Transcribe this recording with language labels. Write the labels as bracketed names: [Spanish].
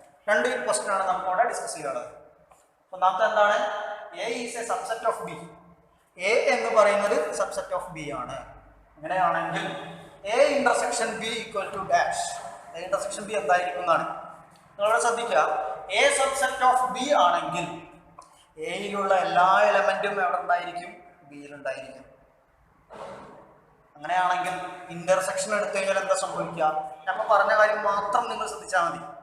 [Malayalam] രണ്ട് ക്വസ്റ്റ്യൻ ആണ് നമുക്ക് ഇവിടെ ഡിസ്കസ് ചെയ്യാനുള്ളത്. ഒന്നാമത്തെ എന്താണ്? [English] A is a subset of B. [Malayalam] A എന്ന് പറയുന്നത് subset of B ആണ്. അങ്ങനെയാണെങ്കിൽ [English] A intersection B equal to dash. [Malayalam] A intersection B എന്തായിരിക്കും എന്നാണ്. നിങ്ങളോട് ശ്രദ്ധിക്കുക, A subset of B ആണെങ്കിൽ എയിലുള്ള എല്ലാ എലമെന്റും എവിടെ ഉണ്ടായിരിക്കും? ബിയിൽ ഉണ്ടായിരിക്കും. അങ്ങനെയാണെങ്കിൽ ഇന്റർസെക്ഷൻ എടുത്തു കഴിഞ്ഞാൽ എന്താ സംഭവിക്കുക? നമ്മൾ പറഞ്ഞ കാര്യം മാത്രം നിങ്ങൾ ശ്രദ്ധിച്ചാൽ മതി.